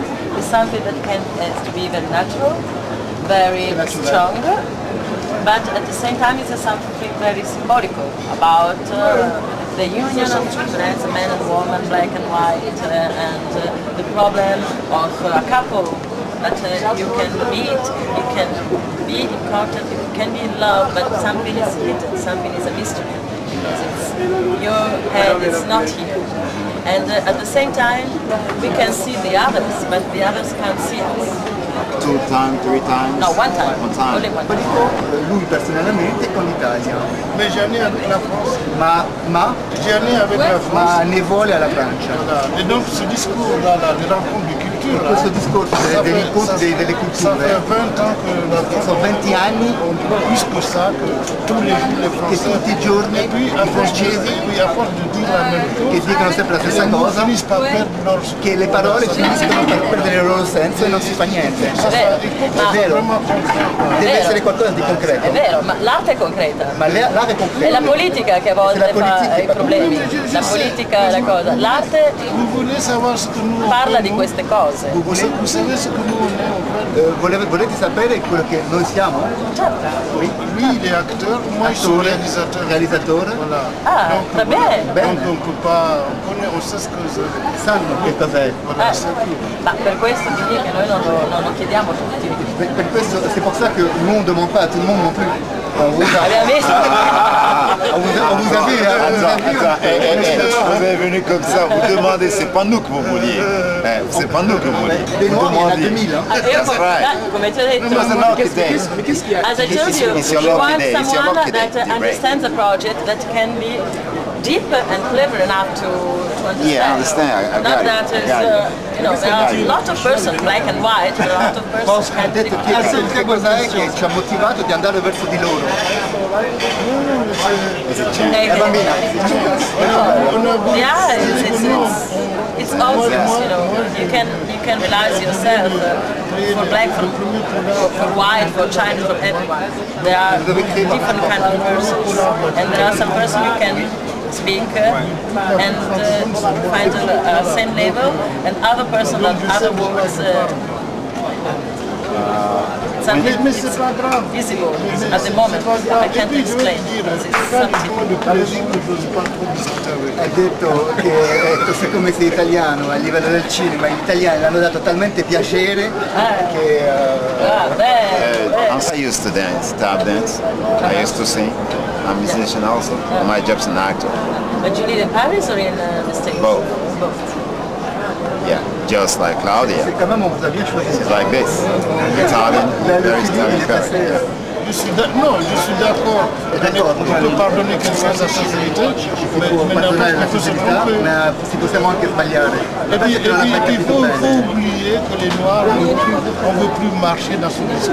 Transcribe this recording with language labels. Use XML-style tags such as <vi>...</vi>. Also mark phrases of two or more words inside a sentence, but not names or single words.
<en>It's something that has to be very natural, very strong, but at the same time it's something very symbolical about the union of children, a man and woman, black and white, and the problem of a couple that you can meet, you can be in contact, you can be in love, but something is hidden, something is a mystery. Your head is not here. And at the same time, we can see the others, but the others can't see us. 2 times, 3 times? No, one time. Only one time.</en> <it>Lui personalmente con l'Italia.</it> <fr>Mais j'en ai avec la France. J'en ai avec la France.</fr> <it>Ma ne vuole alla Francia.</it> <fr>Et donc ce discours-là, les rencontres de culture,</fr> <it>questo discorso degli incontri delle culture.</it> <fr>Ça fait 20 ans que la France.</fr> <it>Sono 20 anni.</it> <fr>Plus que ça, que tous les jours les Français.</fr> <it>Che tutti i giorni i francesi</it> <fr>à force de dire la même chose,</fr> <it>che dicono sempre la stessa cosa, che le parole finiscono per perdere il loro senso e non si fa niente. È vero, deve essere qualcosa di concreto. È vero, ma l'arte è concreta. Ma l'arte è concreta. È la politica che a volte fa i problemi. La politica è la cosa. L'arte parla di queste cose. Volete sapere quello che noi siamo? Certo.</it> <fr>Lui il est acteur, moi je suis réalisateur. Voilà.</fr> <it>Ah, va bene.</it> <fr>Donc on peut pas, on sait ce que c'est.</fr> <it>Sanno che cos'è. Ma per questo ti dico che noi non lo chiediamo a tutti. Per questo,</it> <fr>c'est pour ça que nous on ne demande pas à tout le monde non plus. On vous a vu, vous êtes venu comme ça, vous demandez, c'est pas nous que vous vouliez. C'est pas nous que vous vouliez. Des noirs, il y en a 2000.</fr> <it>Come ti ho detto,</it> <en>as I told you, we want someone that understands the project, that can be deep and clever enough to understand. Yeah, I understand. Not that is, there are a lot of persons, black and white, there are a lot of persons.</en> <it>Ha detto che cos'è che ci ha motivato di andare verso di loro. Bambina.</it> <en>Yeah, it's obvious, you can realize yourself for black, for white, for Chinese, for everyone. There are different kinds of persons, and there are some persons you can speak and find a same level, and other person that other words something</en> <fr>Mais c'est pas grave.</fr> <en>visible at the moment. I can't explain. It's something.</en> <it>Ha detto che siccome sei italiano a livello del cinema, gli italiani l'hanno dato talmente piacere che...</it> <en>I used to dance, tap dance. I used to sing. I'm a musician also. My job's an actor. But you live in Paris or in the States? Both. Both. Yeah, just like Claudia.</en> <fr>Quand même, on vous a bien choisi.</fr> <en>It's like this. Italian, very Italian character.</en> <fr>Je suis d'accord. On peut pardonner quelqu'un sa sincérité, mais n'importe peut se tromper.</fr> <it>Ma si possiamo anche sbagliare.</it> <fr>Et puis il faut oublier que les Noirs, on ne veut plus marcher dans ce discours.</fr>